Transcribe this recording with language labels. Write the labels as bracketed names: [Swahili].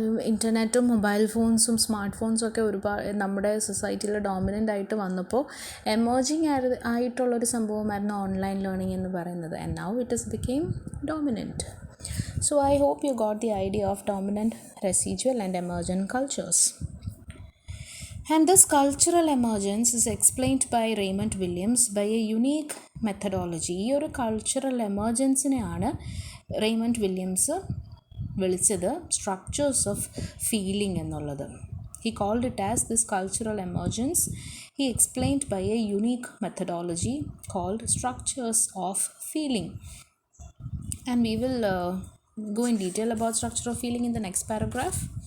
[Malayalam] ഇൻ്റർനെറ്റും mobile ഫോൺസും smart ഫോൺസും ഒക്കെ ഒരുപാട് നമ്മുടെ സൊസൈറ്റിയിൽ ഡോമിനൻ്റ് ആയിട്ട് വന്നപ്പോൾ എമേർജിങ് ആയിട്ടുള്ളൊരു സംഭവമായിരുന്നു ഓൺലൈൻ ലേണിംഗ് എന്ന് പറയുന്നത്. [English] And now it is became dominant. So I hope you got the idea of dominant, residual and emergent cultures. And this cultural emergence is explained by Raymond Williams by a unique methodology. [Malayalam] ഈ ഒരു cultural എമർജൻസിനെയാണ് Raymond Williams വിളിച്ചത് structures of feeling എന്നുള്ളത്. [English] He called it as this cultural emergence. He explained by a unique methodology called structures of feeling. And we will go in detail about structure of feeling in the next paragraph.